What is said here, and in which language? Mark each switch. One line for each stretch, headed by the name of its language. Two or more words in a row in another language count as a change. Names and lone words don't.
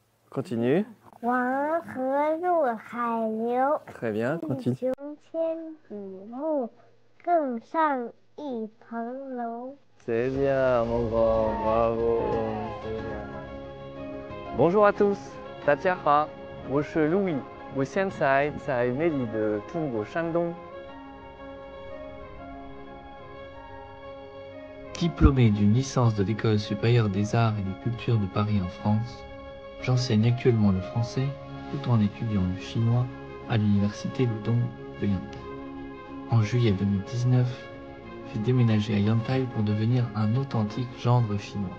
French: continue.
Chinese: 黄河入海流，
French: Très bien,
Chinese: 欲
French: continue.
Chinese: 穷千里目，更上一层楼。
French: C'est bien, mon grand, bravo. C'est bien. Bonjour à tous,
Chinese: 大家好，我是 Louis， 我现在在美丽的中国山东。
French: Diplômé d'une licence de l'École supérieure des arts et des cultures de Paris en France, j'enseigne actuellement le français tout en étudiant le chinois à l'université Ludong de Yantai. En juillet 2019, j'ai déménagé à Yantai pour devenir un authentique gendre chinois.